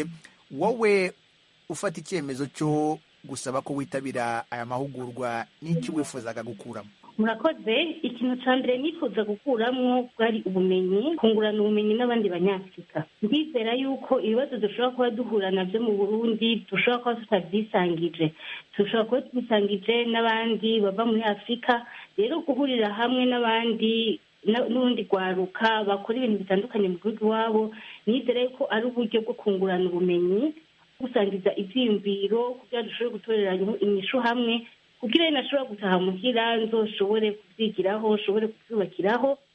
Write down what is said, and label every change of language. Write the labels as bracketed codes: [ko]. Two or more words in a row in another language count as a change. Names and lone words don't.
[rw] Wowe ufata icyemezo cyo gusaba ko witabira aya mahugurwa, n'iki wifuzaga gukuramo? Murakoze. Ikintu cya mbere nifuza gukuramo bwari ubumenyi, kungurana ubumenyi n'abandi Banyafurika. Ndizera yuko ibibazo dushobora kuba duhura nabyo mu Burundi dushobora kuba tutabyisangije, dushobora kuba tubisangije n'abandi bava muri Afurika. Rero guhurira hamwe n'abandi n'urundi rwaruka bakora ibintu bitandukanye mu gihugu iwabo, nizera yuko ari uburyo bwo kungurana ubumenyi, gusangiza ibyiyumviro kugira dushobore gutorera inyishu hamwe, kugira ngo nashobora gutaha muhira nzoshobore kubyigiraho, nshobore kubyubakiraho.